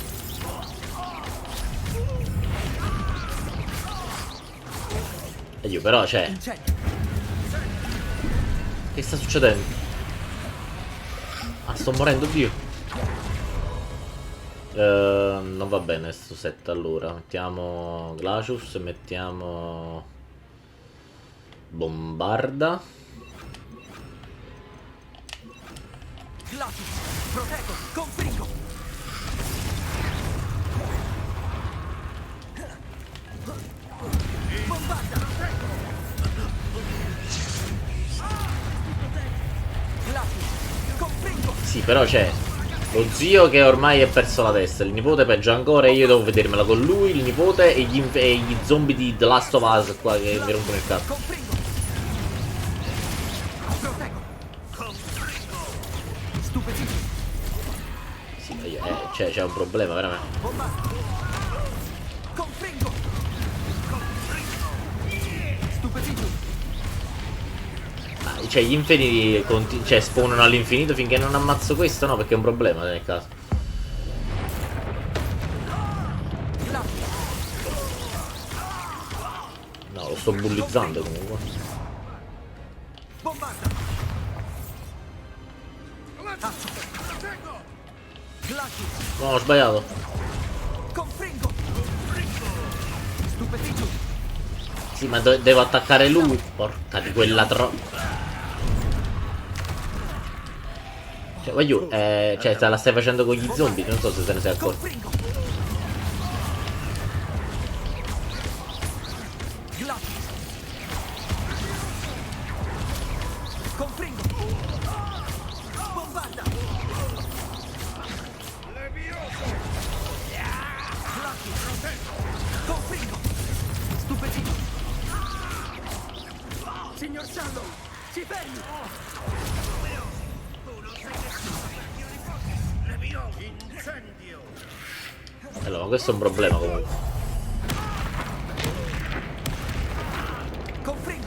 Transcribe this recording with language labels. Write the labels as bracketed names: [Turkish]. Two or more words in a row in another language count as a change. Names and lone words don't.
[Italian] E io però, cioè... Incendio! Che sta succedendo? Ah, sto morendo, Dio. Non va bene sto set, allora. Mettiamo Glacius e mettiamo... Bombarda. Glacius! Proteggo! Confringo! Bombarda! Glacius! Confringo! Sì, però c'è lo zio che ormai è perso la testa, il nipote peggio ancora e io devo vedermela con lui, il nipote e gli zombie di The Last of Us qua che mi rompono il cazzo. Confringo! Proteggo! Stupefito! Sì, ma io, c'è un problema veramente. Bombarda! Confringo! Stupefito! Cioè gli inferi cioè, spawnano all'infinito finché non ammazzo questo, no? Perché è un problema nel caso. No, lo sto bullizzando comunque. Bombarda! Glacius! No, ho sbagliato. Confringo! Stupefito! Sì, ma devo attaccare lui. Porca di quella Cioè, voglio, cioè, la stai facendo con gli zombie, non so se te ne sei accorto. Confringo! Glacius! Confringo! Bombarda! Glacius! Confringo! Stupefito! Signor Shallow! Si fermi! Allora, questo è un problema comunque. Confringo!